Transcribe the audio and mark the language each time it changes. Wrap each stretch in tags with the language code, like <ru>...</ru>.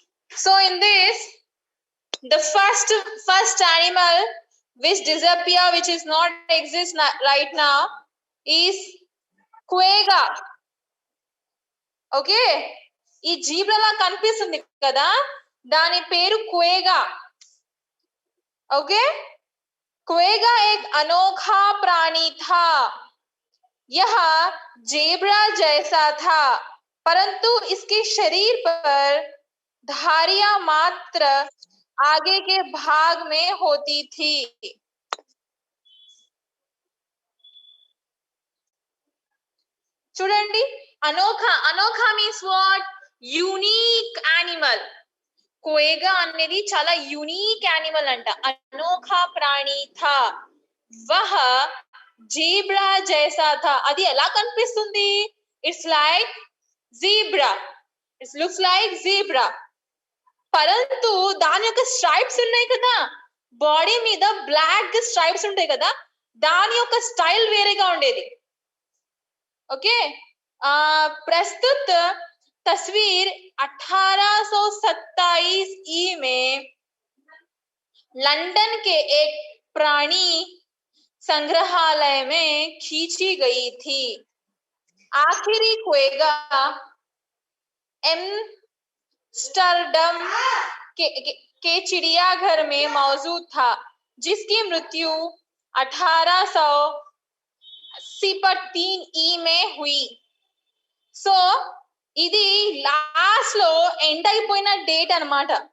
<en>So in this, the first animal which disappear, which is not exist right now, is quagga.</en> <te>Okay, ఈ జీబ్రాలా కనిపిస్తుంది కదా, దాని పేరు క్వేగా.</te> <hi>Okay, क्वेगा एक अनोखा प्राणी था. यह जेब्रा जैसा था, परंतु इसके शरीर पर धारियां मात्र आगे के भाग में होती थी.</hi> <te>చూడండి, అనోఖా. అనోఖా</te> <en>Means what? Unique animal.</en> <te>క్వేగా అనేది చాలా యూనిక్ యానిమల్ అంట.</te> <hi>అనోఖా ప్రాణి థా, వహ జీబ్రా జైసా థా.</hi> <te>అది ఎలా కనిపిస్తుంది?</te> <en>It's like zebra, it's looks like zebra.</en> <te>పరంతు దాని యొక్క స్ట్రైప్స్ ఉన్నాయి కదా, బాడీ మీద బ్లాక్ స్ట్రైప్స్ ఉంటాయి కదా, దాని యొక్క స్టైల్ వేరేగా ఉండేది.</te> <hi>ओके, प्रस्तुत तस्वीर 1827 ई में लंदन के एक प्राणी संग्रहालय में खींची गई थी. आखिरी क्वेगा एम्स्टर्डम के चिड़ियाघर में मौजूद था, जिसकी मृत्यु 1883 ई में हुई.</hi> <te>సో ఇది లాస్ట్ లో ఎండ్ అయిపోయిన డేట్ అన్నమాట.</te>